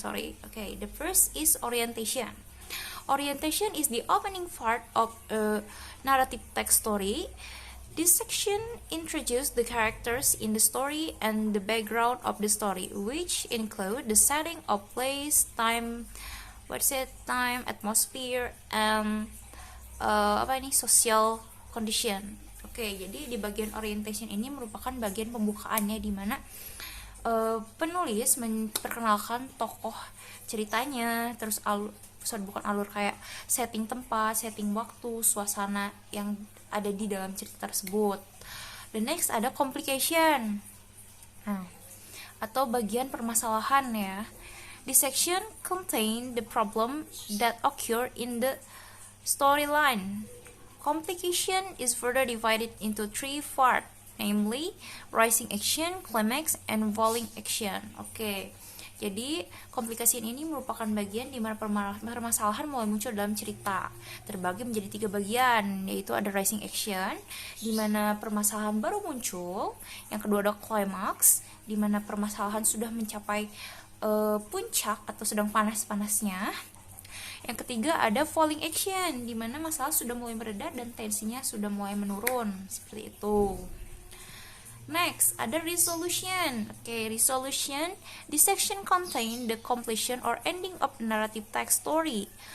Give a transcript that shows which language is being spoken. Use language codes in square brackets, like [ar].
[en] Okay, the first is orientation. Orientation is the opening part of a narrative text story. This section introduces the characters in the story and the background of the story, which include the setting of place, time, atmosphere, and social condition. [id] Oke, jadi di bagian orientation ini merupakan bagian pembukaannya di mana penulis memperkenalkan tokoh ceritanya, terus bukan alur kayak setting tempat, setting waktu, suasana yang ada di dalam cerita tersebut. [en] The next [id] ada complication. Atau bagian permasalahan ya. [en] This section contain the problem that occur in the storyline. Complication is further divided into 3 parts, namely rising action, climax, and falling action. [id] Oke, jadi komplikasi ini merupakan bagian di mana permasalahan mulai muncul dalam cerita. Terbagi menjadi 3 bagian, yaitu ada rising action, di mana permasalahan baru muncul. Yang kedua ada climax, di mana permasalahan sudah mencapai puncak atau sedang panas-panasnya. Yang ketiga ada falling action, di mana masalah sudah mulai mereda dan tensinya sudah mulai menurun, seperti itu. Next, ada resolution. Oke, resolution. [en] This section contain the completion or ending of the narrative text story.